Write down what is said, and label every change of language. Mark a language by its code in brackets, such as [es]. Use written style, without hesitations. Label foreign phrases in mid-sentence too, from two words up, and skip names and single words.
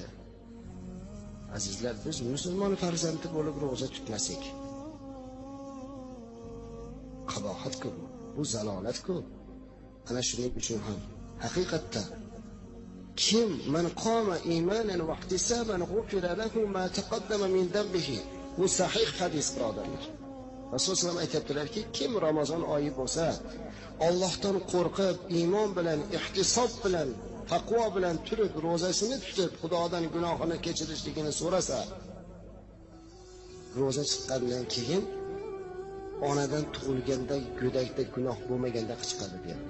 [uz] Azizlar, biz musulmon farzandi bo'lib ro'za tutmasak, qabohat-ku, bu zalolat-ku. Ana shuning uchun ham haqiqatda kim [ar] من قام إيمانا واحتسابا غفر له ما تقدم من ذنبه. [uz] Bu sahih hadis, birodarlar. Rasululloh [ar] صلى الله عليه [uz] aytibdilarki, kim Ramazon oyi bo'lsa, Allohdan qo'rqib, iymon bilan, ihtisob bilan, taqvo bilan turib, ro'zasini tutib, Xudodan gunohini kechirishligini so'rasa, ro'za chiqqandan keyin onadan tug'ilganda go'dakda gunoh bo'lmaganda chiqadi deyapti.